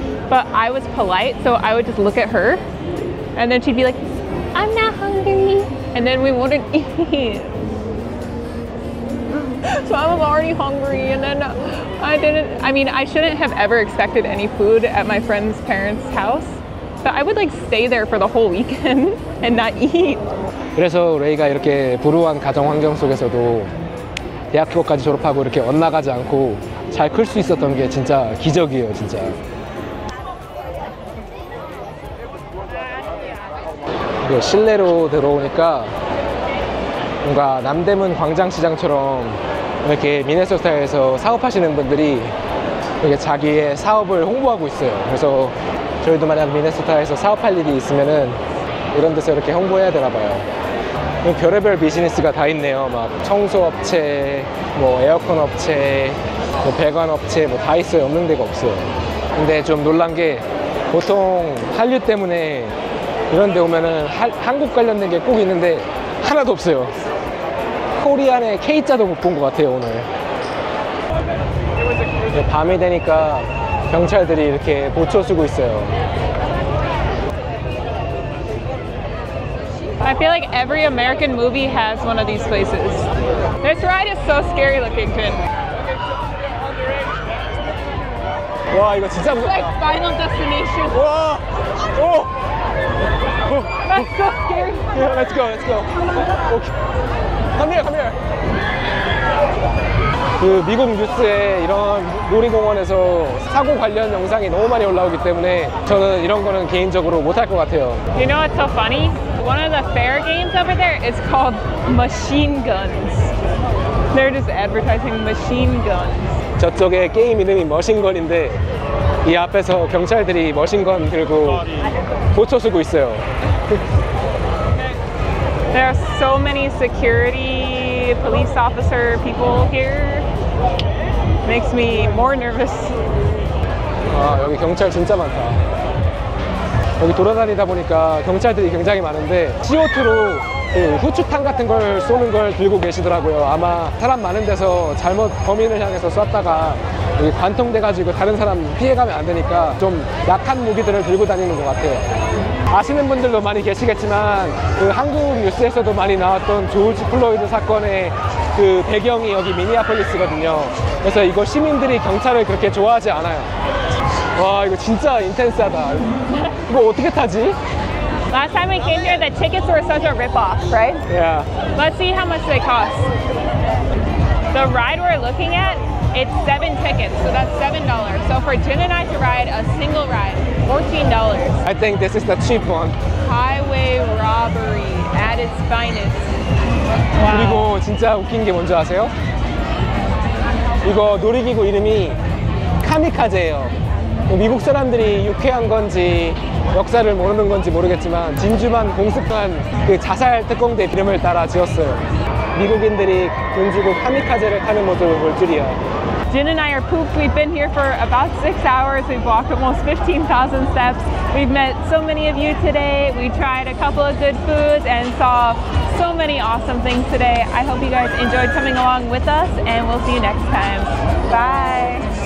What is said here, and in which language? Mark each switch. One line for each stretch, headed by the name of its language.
English: But I was polite, so I would just look at her, and then she'd be like, I'm not hungry. And then we wouldn't eat. So I was already hungry, and then I shouldn't have ever expected any food at my friend's parents' house. But I would like stay there for the whole weekend and not eat.
Korean: 그래서 레이가 이렇게 불우한 가정 환경 속에서도 대학교까지 졸업하고 이렇게 엇나가지 않고 잘 클 수 있었던 게 진짜 기적이에요, 진짜. 실내로 들어오니까 뭔가 남대문 광장시장처럼 이렇게 미네소타에서 사업하시는 분들이 이렇게 자기의 사업을 홍보하고 있어요. 그래서 저희도 만약 미네소타에서 사업할 일이 있으면은 이런 데서 이렇게 홍보해야 되나 봐요. 별의별 비즈니스가 다 있네요. 막 청소업체, 뭐 에어컨 업체, 뭐 배관 업체, 뭐 다 있어요. 없는 데가 없어요. 근데 좀 놀란 게 보통 한류 때문에 이런 데 오면은 한국 관련된 게 꼭 있는데 하나도 없어요. 코리안의 K자도 못 본 것 같아요 오늘. 밤이 되니까 경찰들이 이렇게 보초 쓰고 있어요.
English: I feel like every American movie has one of these places. This ride is so scary looking, Finn.
Korean: 와 이거 진짜
English: It's
Korean: 무섭다.
English: like Final Destination.
Korean: 와! 오!
English: That's so scary. Yeah, let's go, let's go. Okay. Come here, come here.
Korean: 그 미국 뉴스에 이런 놀이공원에서 사고 관련 영상이 너무 많이 올라오기 때문에 저는 이런 거는 개인적으로 못할 것 같아요.
English: You know what's so funny? One of the fair games over there is called machine guns. They're just advertising machine guns.
Korean: 저쪽에 게임 이름이 머신건인데 이 앞에서 경찰들이 머신건 들고 보초 쓰고 있어요.
English: There are so many security, police officer people here. Makes me more nervous.
Korean: 아, 여기 경찰 진짜 많다. 여기 돌아다니다 보니까 경찰들이 굉장히 많은데 CO2로 그 후추탄 같은 걸 쏘는 걸 들고 계시더라고요. 아마 사람 많은 데서 잘못 범인을 향해서 쐈다가 여기 관통돼가지고 다른 사람 피해가면 안 되니까 좀 약한 무기들을 들고 다니는 것 같아요. 아시는 분들도 많이 계시겠지만 그 한국 뉴스에서도 많이 나왔던 조지 플로이드 사건의 그 배경이 여기 미니애폴리스거든요. 그래서 이거 시민들이 경찰을 그렇게 좋아하지 않아요. 와 이거 진짜 인텐스하다. 이거 어떻게 타지?
English: Last time we came here, the tickets were such a rip-off, right? Yeah. Let's see how much they cost. The ride we're looking at, it's 7 tickets, so that's $7. So for Jin and I to ride a single ride, $14. I think this is the cheap one. Highway robbery at its finest. Wow.
Korean: 그리고 진짜 웃긴 게 뭔지 아세요? 이거 놀이기구 이름이 카미카제예요. 미국 사람들이 유쾌한 건지 역사를 모르는 건지 모르겠지만 진주만 공습한 그 자살 특공대 이름을 따라 지었어요. 미국인들이 돈 주고 카미카제를 타는 모습을 볼 줄이야.
English: Jin and I are pooped. We've been here for about 6 hours. We've walked almost 15,000 steps. We've met so many of you today. We tried a couple of good foods and saw so many awesome things today. I hope you guys enjoyed coming along with us, and we'll see you next time. Bye.